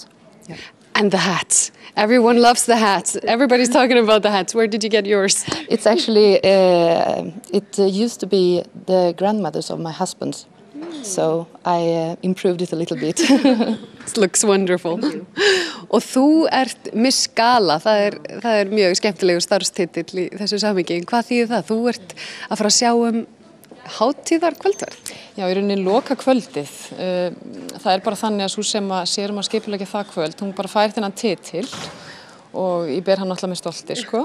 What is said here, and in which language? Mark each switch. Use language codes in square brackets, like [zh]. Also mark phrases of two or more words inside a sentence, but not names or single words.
[en] Yeah. And the hats. Everyone loves the hats. Everybody's talking about the hats. Where did you get yours? It's actually, it used to be the grandmothers of my husband. So I improved it a little bit. It looks wonderful. [is] Og þú ert Miss Gala, það er mjög skemmtilegur starfstitill í þessu samhengi. Hvað þýðir það? Þú ert að fara að sjá hátíðarkvöldverð? Já, í rauninni loka kvöldið. Það er bara þannig að sú sem að sér að skipuleggja það kvöld, hún bara fær þennan titil og ég ber hann alltaf með stolti, sko.